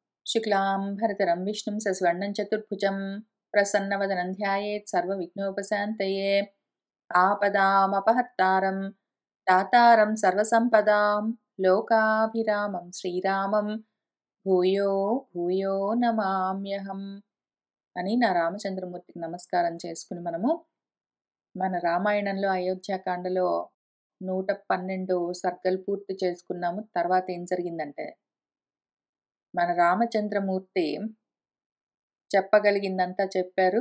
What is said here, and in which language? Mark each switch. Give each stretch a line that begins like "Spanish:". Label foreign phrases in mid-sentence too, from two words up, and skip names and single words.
Sanskrit: शुक्लांभरधरं विष्णुं सस्वर्णं चतुर्भुजं प्रसन्नवदनं ध्यायेत् सर्वविघ्नोपशान्तये आपदामपहर्तारं दातारं सर्वसम्पदां लोकाभिरामं श्रीरामं భూయో భూయో నమామ్యహం
Telugu: అని నా రామచంద్రమూర్తికి నమస్కారం చేసుకుని మన రామాయణంలో అయోధ్యాకాండలో 112 సర్గలు పూర్తి చేసుకున్నాము. తర్వాత ఏం జరిగిందంటే, మన రామచంద్రమూర్తి చెప్పగలిగిందంతా చెప్పారు.